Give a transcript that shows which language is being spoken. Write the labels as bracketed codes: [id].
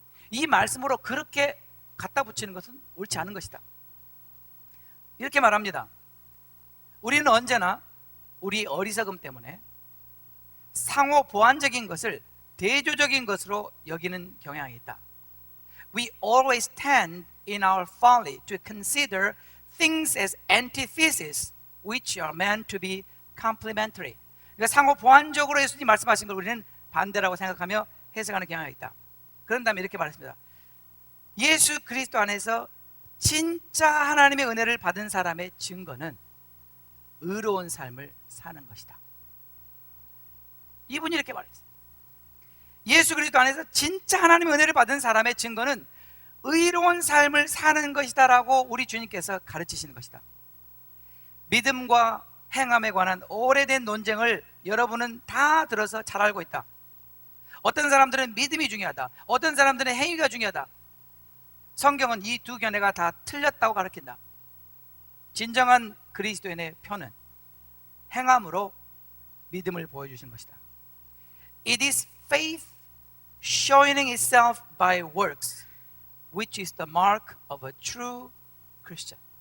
[ko] 이 말씀으로 그렇게 갖다 붙이는 것은 옳지 않은 것이다. 이렇게 말합니다. 우리는 언제나 우리 어리석음 때문에 상호 보완적인 것을 대조적인 것으로 여기는 경향이 있다. [en] We always tend in our folly to consider things as antithesis which are meant to be complementary. [ko] 그러니까 상호 보완적으로 예수님 말씀하신 걸 우리는 반대라고 생각하며 해석하는 경향이 있다. 그런 다음에 이렇게 말했습니다. 예수 그리스도 안에서 진짜 하나님의 은혜를 받은 사람의 증거는 의로운 삶을 사는 것이다. 이분이 이렇게 말했어요. 예수 그리스도 안에서 진짜 하나님의 은혜를 받은 사람의 증거는 의로운 삶을 사는 것이다 라고 우리 주님께서 가르치시는 것이다. 믿음과 행함에 관한 오래된 논쟁을 여러분은 다 들어서 잘 알고 있다. 어떤 사람들은 믿음이 중요하다, 어떤 사람들은 행위가 중요하다. 성경은 이 두 견해가 다 틀렸다고 가르친다. 진정한 그리스도인의 표는 행함으로 믿음을 보여주신 것이다. [en] It is faith showing itself by works, which is the mark of a true Christian.